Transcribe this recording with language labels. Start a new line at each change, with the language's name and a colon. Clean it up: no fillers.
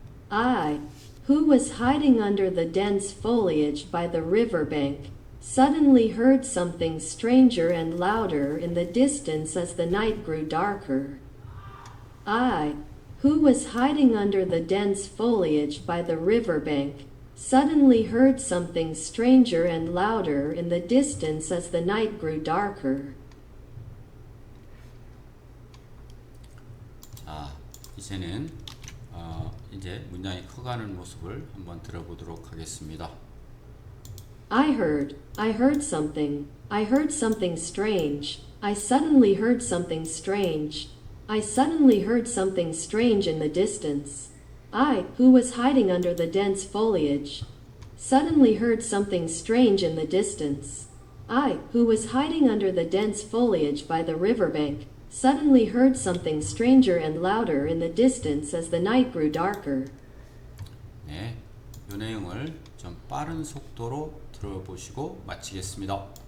English: I, who was hiding under the dense foliage by the riverbank, suddenly heard something stranger and louder in the distance as the night grew darker. I, who was hiding under the dense foliage by the riverbank, suddenly heard something stranger and louder in the distance as the night grew darker.
Korean: 자, 이제는 이제 문장이 커가는 모습을 한번 들어보도록 하겠습니다.
English: I heard something strange. I suddenly heard something strange. I suddenly heard something strange in the distance. I, who was hiding under the dense foliage, suddenly heard something strange in the distance. I, who was hiding under the dense foliage by the riverbank, suddenly heard something stranger and louder in the distance as the night grew darker.
Korean: 네, 이 내용을 좀 빠른 속도로 들어보시고 마치겠습니다.